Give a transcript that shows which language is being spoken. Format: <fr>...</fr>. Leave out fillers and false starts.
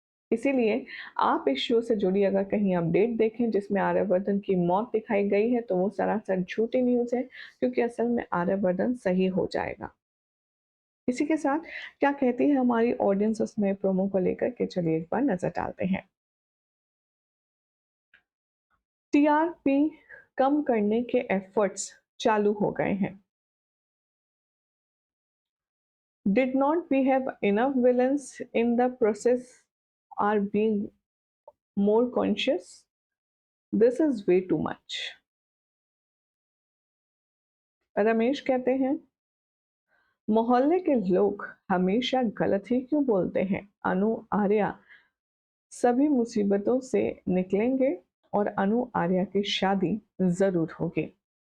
<hi>इसीलिए आप इस शो से जुड़ी अगर कहीं अपडेट देखें जिसमें आर्यवर्धन की मौत दिखाई गई है तो वो सरासर झूठी न्यूज़ है, क्योंकि असल में आर्यवर्धन सही हो जाएगा। इसी के साथ क्या कहती है हमारी ऑडियंस उस नए प्रोमो को लेकर के, चलिए एक बार नजर डालते हैं। टीआरपी कम करने के एफर्ट्स चालू हो गए हैं।</hi> <en>Did not we have enough villains in the process? Are being more conscious? This is way too much.</en> <hi>Ramesh कहते हैं, मोहल्ले के लोग हमेशा गलत ही क्यों बोलते हैं? अनु आर्या सभी मुसीबतों से निकलेंगे और अनु आर्या की शादी जरूर होगी।</hi>